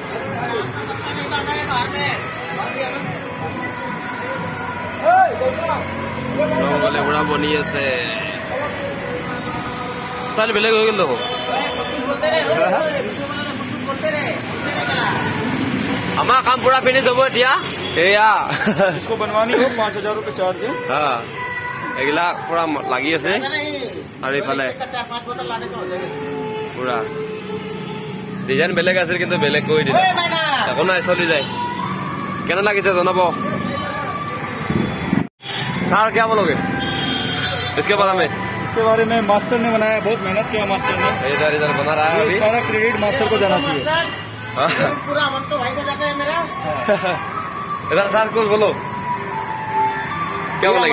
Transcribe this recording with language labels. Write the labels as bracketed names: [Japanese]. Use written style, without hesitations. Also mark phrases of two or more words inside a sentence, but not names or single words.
[Assamese] ৰংগলী পুৰা বনি আছে ষ্টাইল বেলেগ হৈ গ'ল দেখোন আমাৰ কাম পুৰা ফিনিছ হ'ব এতিয়া এয়া এইগিলা পুৰা লাগি আছে আৰু এইফালে পুৰা ডিজাইন বেলেগ আছিল কিন্তু বেলেগ কৰি দিলে একো নাই চলি যায় কেনে লাগিছে জনাব [Hindi] सर क्या बोलोगे इसके बारे में मास्टर ने बनाया बहुत मेहनत किया मास्टर ने इधर बना रहा है अभी सारा क्रेडिट मास्टर को जाना चाहिए पूरा मन तो भाई को जाता है मेरा इधर सर कुछ बोलो क्या बोलेंगे